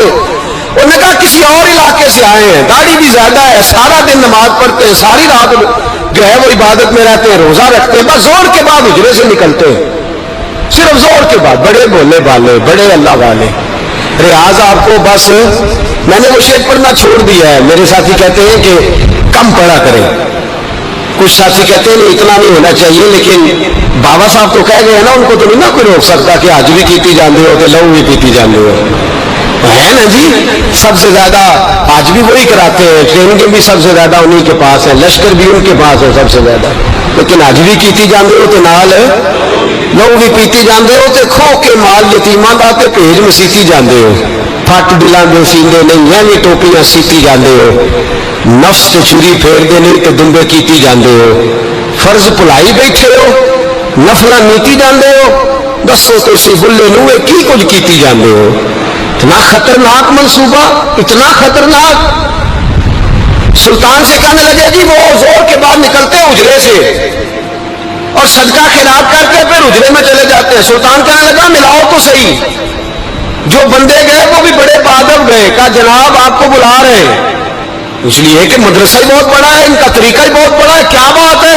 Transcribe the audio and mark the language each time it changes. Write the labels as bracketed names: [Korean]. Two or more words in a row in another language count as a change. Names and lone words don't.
[Urdu] انہوں نے کہا کسی اور علاقے سے آئے ہیں، داڑھی بھی زیادہ ہے، سارا دن نماز پڑھتے ہیں، ساری رات جو ہے وہ عبادت میں رہتے ہیں، روزہ رکھتے ہیں، بس زور کے بعد حجرے سے نکلتے ہیں، صرف زور کے بعد، بڑے بولے والے، بڑے اللہ والے۔ ریاض آپ کو بس میں نے وہ شعر پڑھنا چھوڑ دیا ہے، میرے ساتھی کہتے ہیں کہ کم پڑھا کریں، کچھ ساتھی کہتے ہیں اتنا نہیں ہونا چاہیے، لیکن بابا صاحب تو کہہ گئے ہیں نا، ان کو تو نہیں نا کوئی روک سکتا کہ [Punjabi] حج بھی کیتی جاندے ہو [Urdu] تو لہو بھی پیتی جاندے ہو، ہے نا جی؟ سب سے زیادہ حج بھی وہی کراتے ہیں، ٹریننگ بھی سب سے زیادہ انہی کے پاس ہے، لشکر بھی ان کے پاس ہے سب سے زیادہ، [Punjabi] لیکن حج بھی کیتی جاندے ہو تو نال لہو بھی پیتی جاندے ہو، تے کھو کے مال یتیماں دا تے بھیج مسیتی جاندے ہو، پھٹ دلاں دے سیندے نہیں ہیں، یہ ٹوپیاں سیتی جاندے ہو، نفس تے چوری پھیر دے نہیں تے دمبے کیتی جاندے ہو، فرض بھلائی بیٹھے ہو، نفلاں نیتی جاندے ہو، دسو تسی بلے نوے کی کچھ کیتی جاندے ہو۔ [Urdu] اتنا خطرناک منصوبہ، اتنا خطرناک۔ سلطان سے کہنے لگے جی وہ زور کے بعد نکلتے ہیں حجرے سے اور صدقہ خیرات کر کے پھر حجرے میں چلے جاتے ہیں۔ سلطان کہنے لگا ملاؤ تو صحیح، جو بندے گئے وہ بھی بڑے بادب گئے، کہا جناب آپ کو بلا رہے ہیں، اس لیے کہ مدرسہ ہی بہت بڑا ہے، ان کا طریقہ ہی بہت بڑا ہے، کیا بات ہے؟